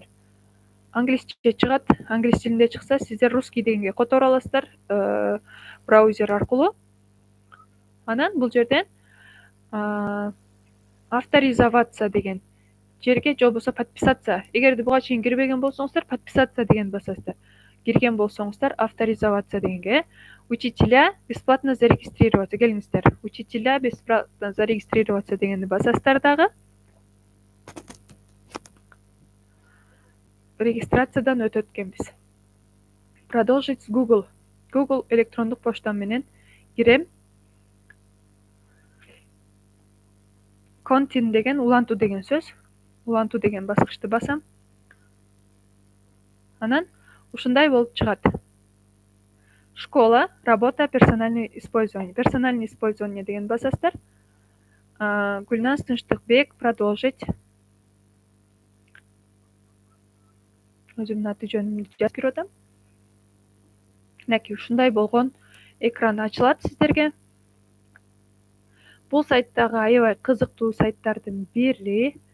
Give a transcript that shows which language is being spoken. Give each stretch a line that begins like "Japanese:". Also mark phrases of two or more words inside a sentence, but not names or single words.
Kyrgyz: Англисче чыгат, англис тилинде чыкса, сиздер русский дегенге которуп аласыздар браузер аркылуу. Анан бул жерден авторизоваться деген жерге, же болбосо подписаться. Эгерде буга чейин кирбеген болсоңуздар, подписаться деген басасыздар. Кирген болсоңуздар, авторизоваться дегенге.
Russian: Учителя бесплатно зарегистрироваться.
Kyrgyz: Келиңиздер,
Russian: учителя бесплатно зарегистрироваться
Kyrgyz: дегенди басасыздар дагы. Регистрациядан өтөт экенбиз.
Russian: Продолжить с Google.
Kyrgyz: Google электрондук почтам менен кирем. Контин деген улантуу деген сөз. Улантуу деген баскычты басам. Анан ушундай болуп чыгат.
Russian: Школа, работа, персональный использование. Персональный использование
Kyrgyz: деген басасыздар. Гүлназ Тынчтыкбек, продолжить. Өзүмдүн аты жөнүмдү жазып кирип атам. Мынакей ушундай болгон экран ачылат сиздерге. Бул сайттагы аябай кызыктуу сайттардын бири.